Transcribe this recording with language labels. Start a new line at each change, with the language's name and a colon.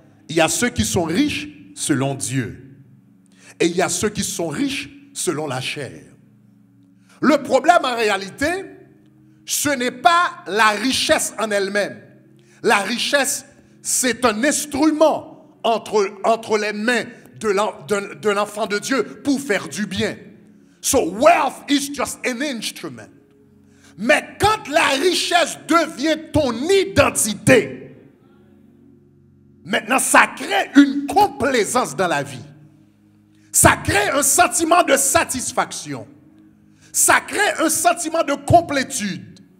French: Il y a ceux qui sont riches selon Dieu. Et il y a ceux qui sont riches selon la chair. Le problème en réalité, ce n'est pas la richesse en elle-même. La richesse, c'est un instrument entre les mains de l'enfant de Dieu pour faire du bien.
English: So wealth is just an instrument.
French: Mais quand la richesse devient ton identité, maintenant ça crée une complaisance dans la vie. Ça crée un sentiment de satisfaction. Ça crée un sentiment de complétude.